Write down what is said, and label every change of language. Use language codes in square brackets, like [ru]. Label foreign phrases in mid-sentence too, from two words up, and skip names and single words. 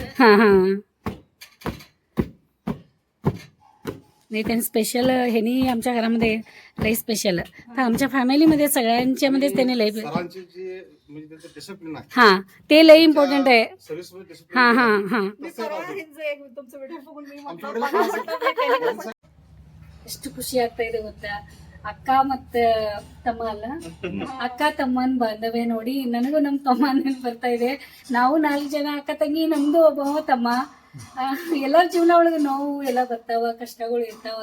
[mr] हा हा नाही त्यांनी स्पेशल ह्यानी आमच्या घरामध्ये लई स्पेशल. तर आमच्या फॅमिलीमध्ये सगळ्यांच्या मध्येच त्याने लई हा ते लई इम्पॉर्टंट आहे. [kn] हा हा हा ಎಷ್ಟು ಖುಷಿ ಆಗ್ತಾ ಇದೆ ಗೊತ್ತಾ. ಅಕ್ಕ ಮತ್ತೆ ತಮ್ಮ ಅಲ್ಲ ಅಕ್ಕ ತಮ್ಮನ್ ಬಾಂಧವ್ಯ ನೋಡಿ ನನಗೂ ನಮ್ಮ ತಮ್ಮ ನೆನಪು ಬರ್ತಾ ಇದೆ. ನಾವು 4 ಜನ ಅಕ್ಕ ತಂಗಿ, ನಮ್ದು ಒಬ್ಬ ತಮ್ಮ. ಎಲ್ಲರ ಜೀವನ ಒಳಗೆ ನೋವು ಎಲ್ಲ ಬರ್ತಾವ, ಕಷ್ಟಗಳು ಇರ್ತಾವ.